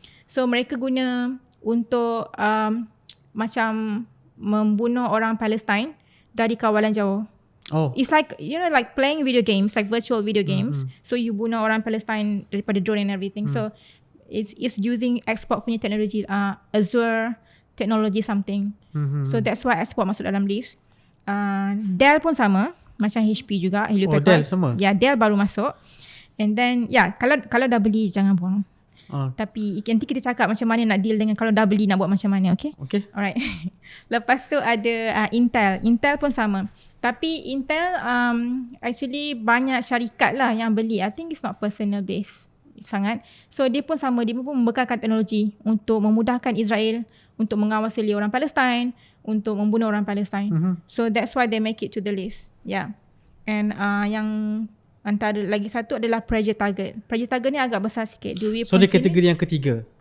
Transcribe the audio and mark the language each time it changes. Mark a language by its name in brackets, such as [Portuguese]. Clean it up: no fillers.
[Malay] So mereka guna untuk macam membunuh orang Palestin dari kawalan jauh. [English] It's like, you know, like playing video games, like virtual video games. So you [Malay] bunuh orang Palestin daripada [English] drone and everything. So it's using Xbox [Malay] punya teknologi, [English] Azure technology something. So that's why [Malay] Xbox masuk dalam list. Dell pun sama, macam HP juga. Dell sama? Ya, Dell baru masuk. And then kalau dah beli jangan buang. Tapi nanti kita cakap macam mana nak deal dengan kalau dah beli nak buat macam mana. Okay. Alright. Lepas tu ada Intel. Intel pun sama. Tapi Intel actually banyak syarikat lah yang beli. [English] I think it's not personal based [Malay] sangat. So dia pun sama, dia pun membekalkan teknologi untuk memudahkan Israel untuk mengawasi orang Palestin, untuk membunuh orang Palestin. [English] So that's why they make it to the list. Yeah. [Malay] And yang antara lagi satu adalah pressure target. Pressure target ni agak besar sikit. So dia kategori yang ketiga?